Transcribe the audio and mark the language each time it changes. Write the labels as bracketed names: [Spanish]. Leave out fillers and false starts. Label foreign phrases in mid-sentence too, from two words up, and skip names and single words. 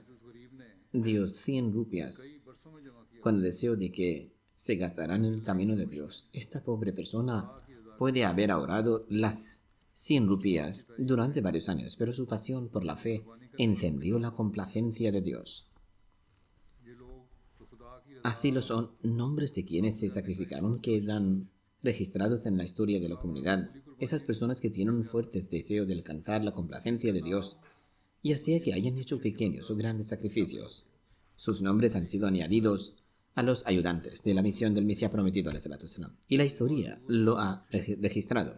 [Urdu] اس غریب نے [Spanish] dio 100 rupias [Urdu] کئی برسوں میں جمع کیا [Spanish] con el deseo de que se gastarán en el camino de Dios. Esta pobre persona puede haber ahorrado las 100 rupias durante varios años, pero su pasión por la fe encendió la complacencia de Dios. [Urdu] یہ لوگ تو خدا کی رضا [Spanish] Así lo son nombres de quienes se sacrificaron quedan registrados en la historia de la comunidad. Esas personas que tienen un fuerte deseo de alcanzar la complacencia de Dios, ya sea que hayan hecho pequeños o grandes sacrificios. Sus nombres han sido añadidos a los ayudantes de la misión del Mesías prometido, y la historia lo ha registrado.